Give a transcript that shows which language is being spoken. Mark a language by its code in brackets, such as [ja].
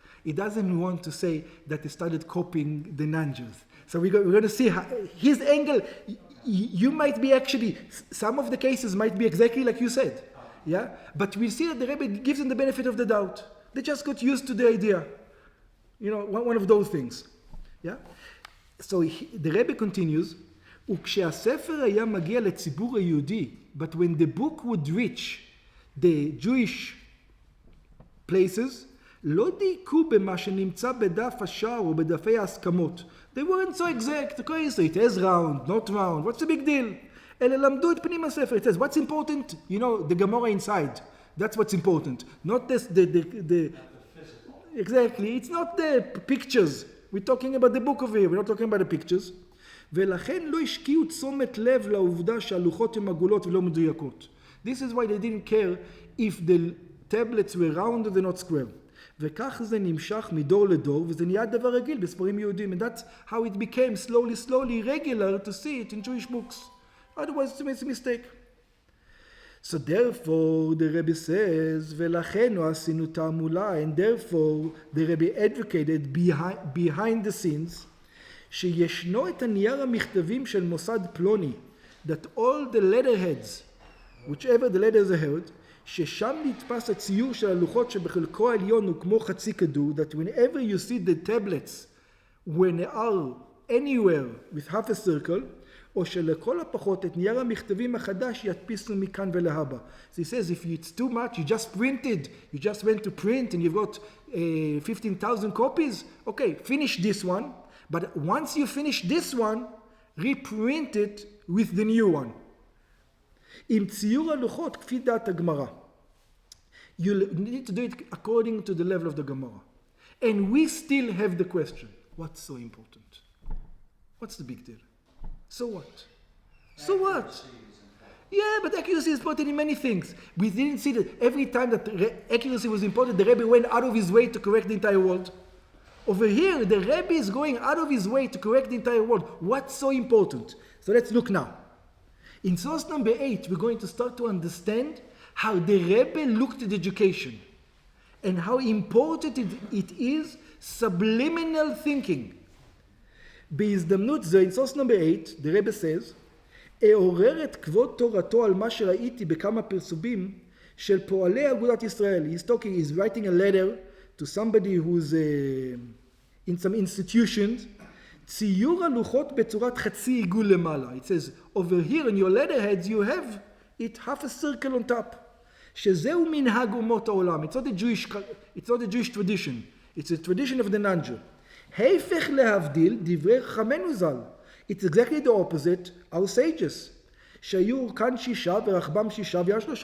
[en] It doesn't want to say that they started copying the non-Jews. So we're going to see his angle. You might be actually, some of the cases might be exactly like you said. Yeah, but we see that the Rebbe gives them the benefit of the doubt. They just got used to the idea. You know, one of those things. Yeah. [he] So the Rebbe continues, וכשהספר היה מגיע לציבור היהודי, [en] but when the book would reach the Jewish places, [he] לא דייקו במה שנמצא בדף השער או בדפי ההסכמות. [en] They weren't so exact. Okay, so it has round, not round. What's the big deal? [he] אלא למדו את פנים הספר. [en] It says, what's important? You know, the Gemara inside. That's what's important. Not this, the exactly. It's not the pictures. We're talking about the book over here. We're not talking about the pictures. [he] ולכן לא השקיעו תשומת לב לעובדה שהלוחות הן עגולות ולא מדויקות. [en] This is why they didn't care if the tablets were round or they're not square. [he] וכך זה נמשך מדור לדור, וזה נהיה דבר רגיל בספרים יהודים. [en] And that's how it became slowly regular to see it in Jewish books. Otherwise it's a mistake. So therefore the Rebbe says, [he] ולכן עשינו תעמולה, [en] and therefore the Rebbe advocated behind the scenes, [he] שישנו את הנייר המכתבים של מוסד פלוני, [en] that all the letterheads, whichever the letters are held, [he] ששם נתפס הציור של הלוחות שבחלקו העליון הוא כמו חצי כדור, [en] that whenever you see the tablets, when they are anywhere with half a circle, [he] או שלכל הפחות את נייר המכתבים החדש ידפיסו מכאן ולהבא. [en] So he says, if it's too much, you just went to print and you've got 15,000 copies, okay, finish this one. But once you finish this one, reprint it with the new one. [he] עם ציור הלוחות כפי דעת הגמרא. [en] You need to do it according to the level of the Gemara. And we still have the question, what's so important? What's the big deal? So what? So what? Yeah, but accuracy is important in many things. We didn't see that every time that accuracy was important, the Rebbe went out of his way to correct the entire world. Over here, the Rebbe is going out of his way to correct the entire world. What's so important? So let's look now. In source number 8, we're going to start to understand how the Rebbe looked at education and how important it is subliminal thinking. [he] בהזדמנות זו, [en] in source number 8, the Rebbe says, [he] אעורר את כבוד תורתו על מה שראיתי בכמה פרסומים של פועלי אגודת ישראל. [en] He's writing a letter to somebody who's in some institutions. [he] ציור הלוחות בצורת חצי עיגול למעלה. [en] It says, over here in your letterheads you have it half a circle on top. [he] שזהו מנהג אומות העולם. [en] It's not a Jewish tradition. It's a tradition of the non-Jew. [he] הפך להבדיל דברי חכמינו ז"ל. [en] It's exactly the opposite, our sages. [he] שהיו כאן 6 ורחבם 6 ויש 3.